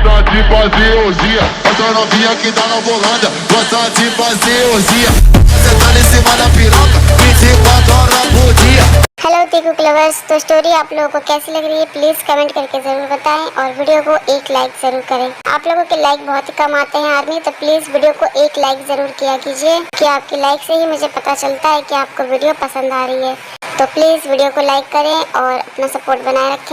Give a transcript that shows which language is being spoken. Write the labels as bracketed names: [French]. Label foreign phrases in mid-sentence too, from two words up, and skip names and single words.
[Portuguese] de fazer orgia. Essa novinha que tá na volanda gosta de fazer orgia. Você tá em cima da piroca 24 horas por dia. [Hindi] हेलो टीकू क्लवर्स, तो स्टोरी आप लोगों को कैसी लग रही है प्लीज कमेंट करके जरूर बताएं और वीडियो को एक लाइक जरूर करें। आप लोगों के लाइक बहुत ही कम आते हैं आर्मी, तो प्लीज वीडियो को एक लाइक जरूर किया कीजिए कि आपकी लाइक से ही मुझे पता चलता है कि आपको वीडियो पसंद आ रही है। तो प्लीज वीडियो को लाइक करें और अपना सपोर्ट बनाए रखें।